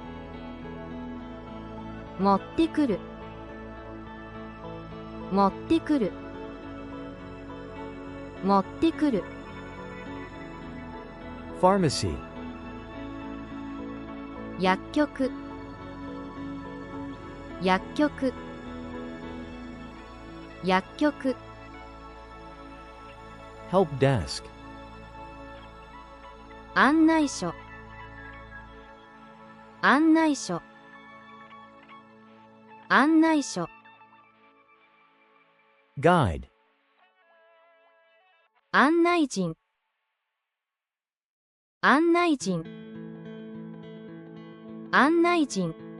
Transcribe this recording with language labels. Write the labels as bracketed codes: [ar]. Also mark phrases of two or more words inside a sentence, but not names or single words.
[ja] 持ってくる持ってくる持ってくる [en] Pharmacy. [ja] 薬局薬局薬局 [en] Help desk. [ja] 案内所案内所案内所 [en] Guide. [ja] 案内人案内人案内人